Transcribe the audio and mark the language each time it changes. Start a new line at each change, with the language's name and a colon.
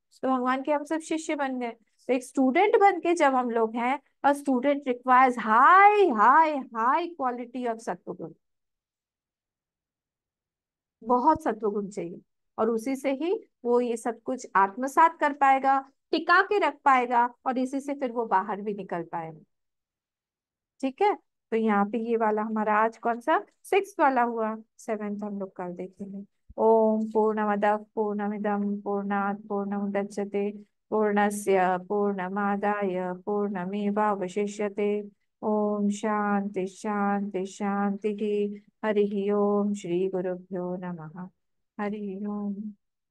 Hindi: तो भगवान के हम सब शिष्य बन गए। तो एक स्टूडेंट बन के जब हम लोग हैं, और
English: student requires high high high quality of
Hindi: सत्वगुण, बहुत सत्वगुण चाहिए। और उसी से ही वो ये सब कुछ आत्मसात कर पाएगा, टिका के रख पाएगा, और इसी से फिर वो बाहर भी निकल पाएगा। ठीक है। तो यहाँ पे ये वाला हमारा आज कौन सा 6th वाला हुआ, 7th हम लोग कल देखेंगे।
Sanskrit: ओम पूर्णमदः पूर्णमिदं पूर्णात् पूर्णमुदच्यते पूर्णस्य पूर्णमादाय पूर्णमेवावशिष्यते। ओम शांति शांति शांति। हरि ओम। श्री गुरुभ्यो नमः। हरि ओम।